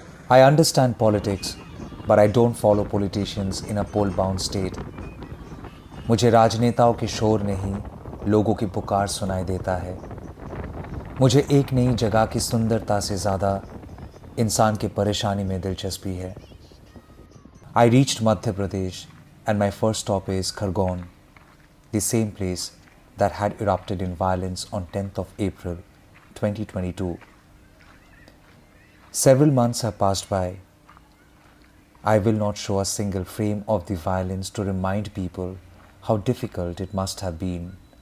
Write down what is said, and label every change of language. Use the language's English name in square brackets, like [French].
[English] I understand politics, but I don't follow politicians in a poll-bound state. [Hindi] मुझे राजनेताओं के शोर में ही लोगों की पुकार सुनाई देता है। मुझे एक नई जगह की सुंदरता से ज़्यादा इंसान की परेशानी में दिलचस्पी है। [English] I reached Madhya Pradesh and my first stop is Khargone, the same place that had erupted in violence on 10th of April 2022. Several months have passed by. I will not show a single frame of the violence to remind people how difficult it must have been.